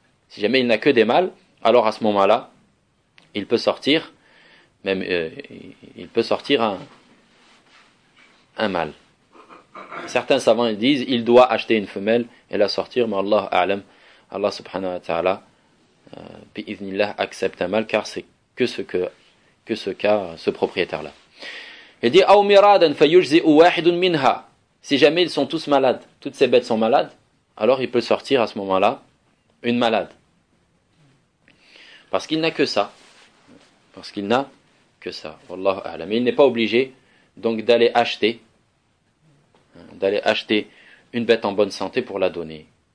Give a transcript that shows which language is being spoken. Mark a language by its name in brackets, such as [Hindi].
[French] Si jamais il n'a que des mâles, alors à ce moment-là, il peut sortir, un mâle. Certains savants disent il doit acheter une femelle et la sortir, mais Allah a'lam, Allah subhanahu wa ta'ala, bi'idhnillah, accepte un mâle, car c'est que ce qu'a ce propriétaire-là. Il dit [Arabic] أَوْ مِرَادًا فَيُجْزِئُ وَاحِدٌ مِنْهَا. [French] Si jamais ils sont tous malades, toutes ces bêtes sont malades, alors il peut sortir à ce moment-là une malade. Parce qu'il n'a que ça. Wallahu a'lam. Mais il n'est pas obligé donc d'aller acheter une bête en bonne santé pour la donner.